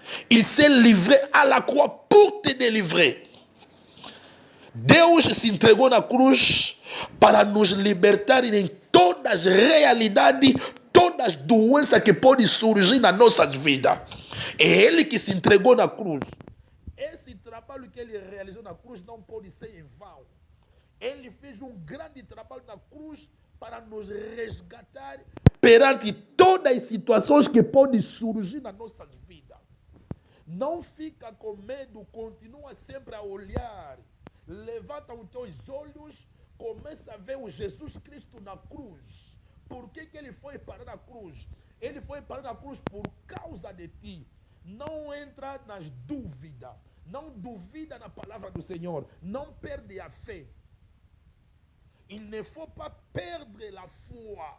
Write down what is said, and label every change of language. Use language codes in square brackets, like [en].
[fr] Il s'est livré à la croix pour te délivrer. [pt] Deus se entregou na cruz para nos libertar em todas as realidades, todas as doenças que podem surgir nas nossas vidas. É Ele que se entregou na cruz. Esse trabalho que Ele realizou na cruz não pode ser em vão. Ele fez um grande trabalho na cruz para nos resgatar perante todas as situações que podem surgir nas nossas vidas. Não fica com medo, continua sempre a olhar. Levanta os teus olhos, começa a ver o Jesus Cristo na cruz. Por que ele foi parar na cruz? Ele foi parar na cruz por causa de ti. Não entra nas dúvidas. Não duvida na palavra do Senhor. Não perde a fé. [fr] Il ne faut pas perdre la foi.